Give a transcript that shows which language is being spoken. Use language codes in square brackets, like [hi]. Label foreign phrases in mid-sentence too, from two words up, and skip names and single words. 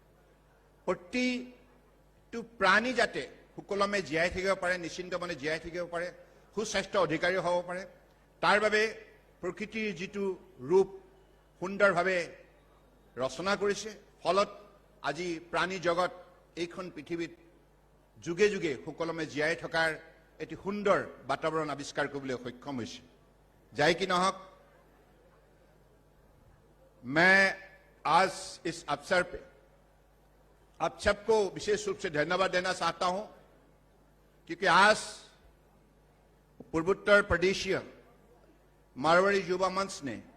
[as] প্ৰতিটো প্ৰাণী যাতে সুকলমে জীয়াই থাকিব পাৰে নিশ্চিন্ত মনে জীয়াই থাকিব পাৰে সুস্বাস্থ্য অধিকাৰী হ'ব পাৰে তাৰ বাবে প্ৰকৃতিৰ যিটো ৰূপ সুন্দৰভাৱে ৰচনা কৰিছে ফলত আজি প্ৰাণী জগত এইখন পৃথিৱীত যুগে যুগে সুকলমে জীয়াই থকাৰ এটি সুন্দৰ বাতাবৰণ আৱিষ্কাৰ কৰিবলৈ সক্ষম হৈছে যাই কি নহওক [hi] मैं आज इस अवसर पे आप सबको विशेष रूप से धन्यवाद देना चाहता हूं क्योंकि आज पूर्वोत्तर प्रदेशीय मारवाड़ी युवा मंच ने